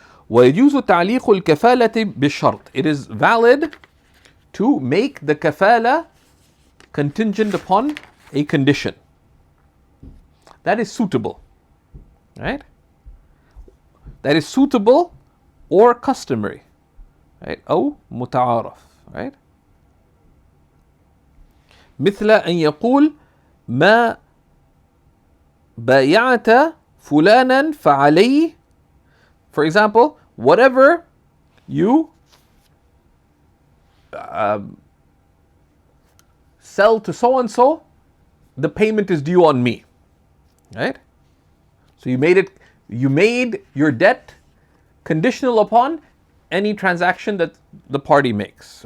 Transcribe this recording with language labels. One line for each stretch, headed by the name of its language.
Arabic: ويجوز تعليق الكفالة بالشرط.
English: It is valid to make the kafala contingent upon a condition that is suitable. Right? That is suitable or customary. Right?
Arabic: أو متعارف.
English: Right?
Arabic: مثل أن يقول ما بايعت فلانا فعليه.
English: For example, whatever you sell to so and so, the payment is due on me. Right? So you made your debt conditional upon any transaction that the party makes.